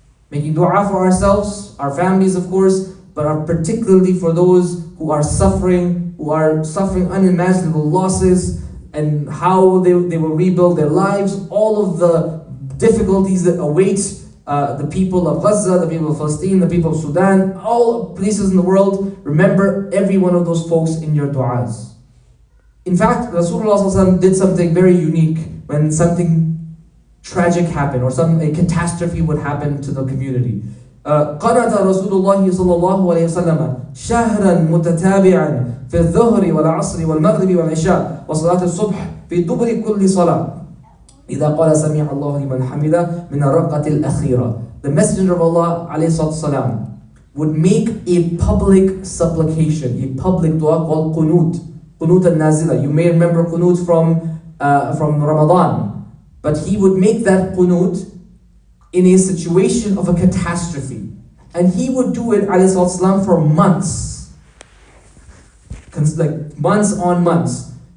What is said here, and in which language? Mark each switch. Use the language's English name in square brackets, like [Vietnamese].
[English] Making dua for ourselves, our families of course, but particularly for those who are suffering unimaginable losses, and how they will rebuild their lives, all of the difficulties that await the people of Gaza, the people of Palestine, the people of Sudan, all places in the world. Remember every one of those folks in your du'as. In fact, Rasulullah did something very unique when something tragic happened or a catastrophe would happen to the community. [Arabic] قَنَتَ رَسُولُ اللَّهِ صَلَّى اللَّهُ عَلَيْهِ وسلم شهرا متتابعا في الظهر والعصر والمغرب والعشاء وصلاة الصبح في دبر كل صلاة إذا قال سمع الله لمن حمده من الرقة الأخيرة. The Messenger of Allah عليه الصلاة والسلام [English] would make a public supplication, a public dua called qunut. Qunut al-nazila. You may remember qunut from Ramadan. But he would make that qunut in a situation of a catastrophe. And he would do it, alayhi salatu wasalam, for months. Like months on months.